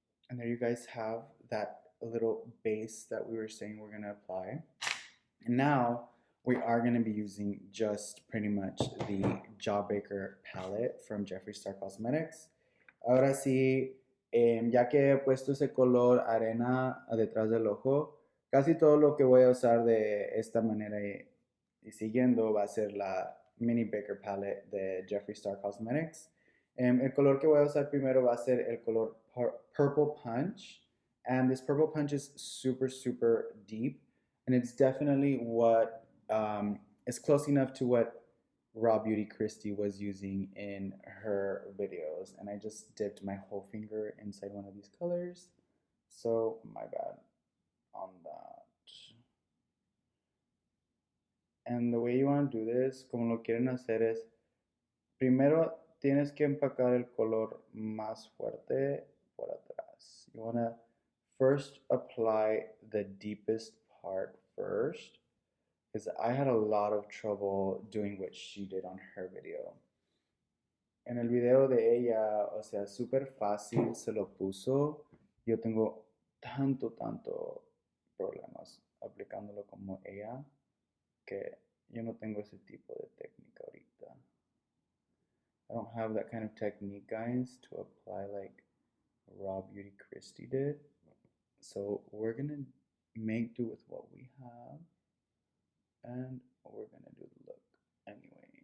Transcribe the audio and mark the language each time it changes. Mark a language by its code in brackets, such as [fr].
[en] And there you guys have that little base that we were saying we're gonna apply. And now we are going to be using just pretty much the Jawbreaker palette from Jeffree Star Cosmetics. [es] Ahora sí, ya que he puesto ese color arena detrás del ojo, casi todo lo que voy a usar de esta manera y siguiendo va a ser la Mini Baker Palette de Jeffree Star Cosmetics. El color que voy a usar primero va a ser el color Purple Punch. [en] And this Purple Punch is super, super deep. And it's definitely what is close enough to what Raw Beauty Christie was using in her videos. And I just dipped my whole finger inside one of these colors. So, my bad on that. And the way you want to do this, [es] como lo quieren hacer es, primero tienes que empacar el color más fuerte por atrás. [en] You want to first apply the deepest part first, because I had a lot of trouble doing what she did on her video. [es] En el video de ella, o sea, súper fácil se lo puso. Yo tengo tanto problemas aplicándolo como ella, que yo no tengo ese tipo de técnica ahorita. [en] I don't have that kind of technique, guys, to apply like Raw Beauty Christie did. So we're gonna make do with what we have, and we're gonna do the look anyway.